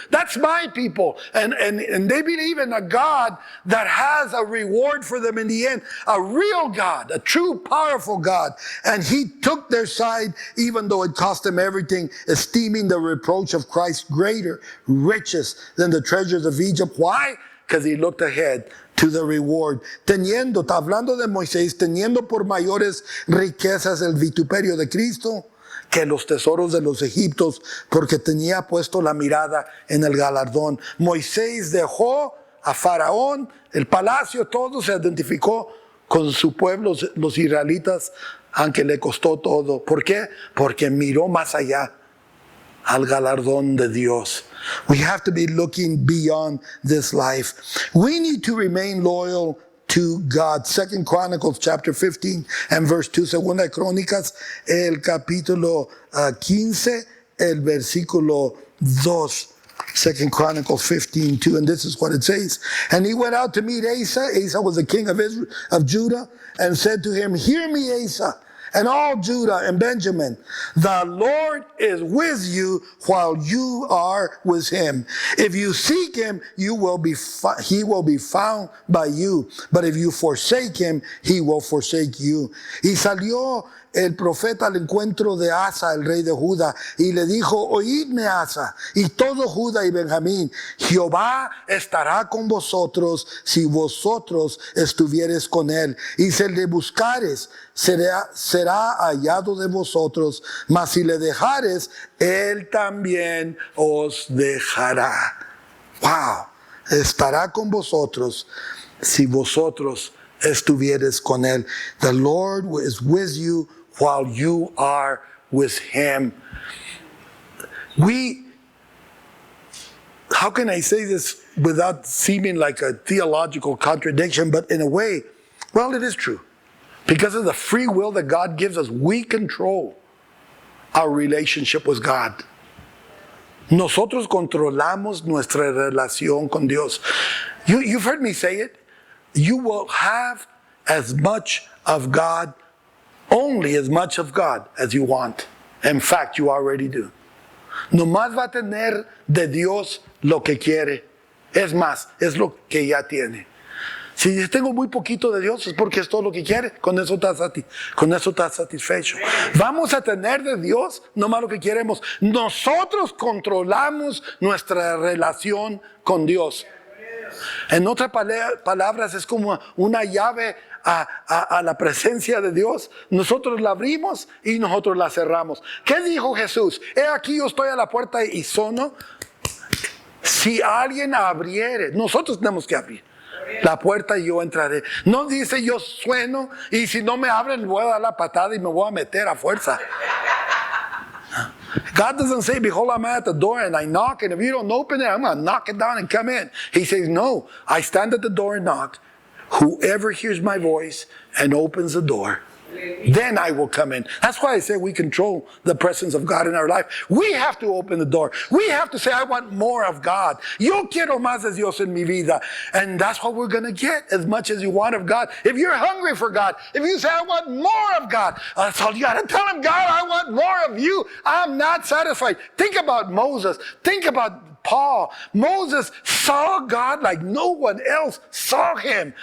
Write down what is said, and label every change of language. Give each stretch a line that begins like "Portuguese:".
English: That's my people. And they believe in a God that has a reward for them in the end. A real God, a true, powerful God. And he took their side, even though it cost them everything, esteeming the reproach of Christ greater riches than the treasures of Egypt. Why? Because he looked ahead to the reward.
Spanish: Teniendo, está hablando de Moisés, teniendo por mayores riquezas el vituperio de Cristo que los tesoros de los egipcios, porque tenía puesto la mirada en el galardón. Moisés dejó a Faraón, el palacio, todo, se identificó con su pueblo, los israelitas, aunque le costó todo. ¿Por qué? Porque miró más allá al galardón de Dios.
English: We have to be looking beyond this life. We need to remain loyal to God. 2 Chronicles chapter 15 and verse 2.
Spanish: Segunda de Crónicas, el capítulo 15, el versículo 2.
English: 2 Chronicles 15:2, and this is what it says. And he went out to meet Asa. Asa was the king of Israel, of Judah, and said to him, "Hear me, Asa, and all Judah and Benjamin. The Lord is with you while you are with him. If you seek him, he will be found by you. But if you forsake him, he will forsake you."
Spanish: Y salió el profeta al encuentro de Asa, el rey de Judá, y le dijo: "Oídme, Asa, y todo Judá y Benjamín, Jehová estará con vosotros si vosotros estuvieres con él. Y si le buscares, será hallado de vosotros, mas si le dejares, él también os dejará." Wow, estará con vosotros si vosotros estuvieres con él.
English: The Lord is with you while you are with him. How can I say this without seeming like a theological contradiction, but in a way, well, it is true. Because of the free will that God gives us, we control our relationship with God.
Spanish: Nosotros controlamos nuestra relación con Dios.
English: You've heard me say it. You will have as much of God, only as much of God as you want. In fact, you already do.
Spanish: Nomás va a tener de Dios lo que quiere. Es más, es lo que ya tiene. Si tengo muy poquito de Dios, es porque es todo lo que quiere. Con eso estás satisfecho. Vamos a tener de Dios nomás lo que queremos. Nosotros controlamos nuestra relación con Dios. En otras palabras, es como una llave a la presencia de Dios. Nosotros la abrimos y nosotros la cerramos. ¿Qué dijo Jesús? He aquí yo estoy a la puerta y sono. Si alguien abriere, nosotros tenemos que abrir la puerta y yo entraré. No dice yo sueno y si no me abren voy a dar la patada y me voy a meter a fuerza.
English: God doesn't say, "Behold, I'm at the door and I knock, and if you don't open it, I'm going to knock it down and come in." He says, "No, I stand at the door and knock. Whoever hears my voice and opens the door, then I will come in." That's why I say we control the presence of God in our life. We have to open the door. We have to say, "I want more of God.
Spanish: Yo quiero más de Dios en mi vida."
English: And that's what we're going to get, as much as you want of God. If you're hungry for God, if you say, "I want more of God," that's all you got to tell him. "God, I want more of you. I'm not satisfied." Think about Moses. Think about Paul. Moses saw God like no one else saw him.